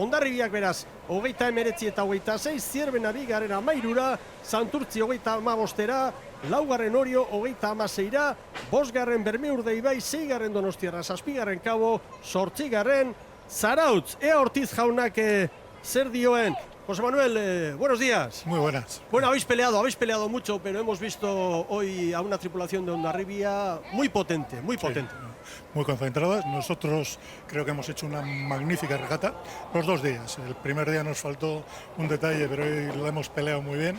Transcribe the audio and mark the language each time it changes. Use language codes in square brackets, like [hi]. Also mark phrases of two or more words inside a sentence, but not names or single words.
[eu] Hondarribiak beraz, 29 eta 26, Zierbena 2. amairura, Santurtzi 35-era, 4. Orio 36-ra, 5. Bermeurdaibai, 6. Donostiarra, 7. Kabo, 8. Zarautz. Ea Ortiz jaunak zer dioen. [es] José Manuel, buenos días. Muy buenas. Bueno, habéis peleado mucho, pero hemos visto hoy a una tripulación de Hondarribia muy potente, muy potente. Sí, muy concentradas. Nosotros creo que hemos hecho una magnífica regata los 2 días. El primer día nos faltó un detalle, pero hoy lo hemos peleado muy bien.